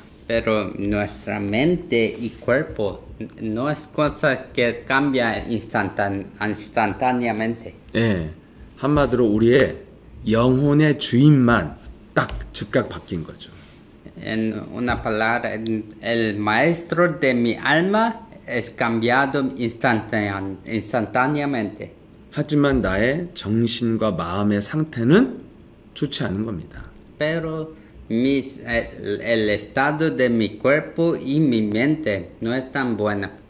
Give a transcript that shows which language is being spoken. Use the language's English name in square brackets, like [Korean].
[Spanish] Pero nuestra mente y cuerpo no es cosa que cambia instantáneamente. [Korean] 예, 한마디로 우리의 영혼의 주인만 딱 즉각 바뀐 거죠. [Spanish] En una palabra, el maestro de mi alma es cambiado instantáneamente. [Korean] 하지만 나의 정신과 마음의 상태는 좋지 않은 겁니다. [Spanish] Pero el estado de mi cuerpo y mi mente no es tan buena.